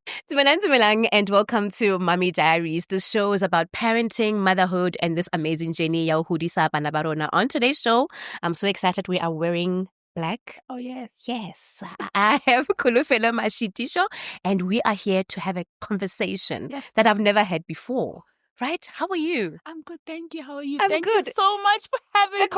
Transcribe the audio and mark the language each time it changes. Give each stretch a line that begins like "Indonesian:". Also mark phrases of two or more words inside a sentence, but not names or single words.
English: Dumelang and welcome to Mommy Diaries. This show is about parenting, motherhood, and this amazing journey
Southern Sotho: ya ho hodisa bana ba rona.
English: On today's show, I'm so excited we are wearing black. Oh, yes. Yes. I have Kholofelo Mashitisho, and we are here to have a conversation that I've never had before. Right? How are you? I'm good, thank you. How are you? I'm Thank good. you so much for having me.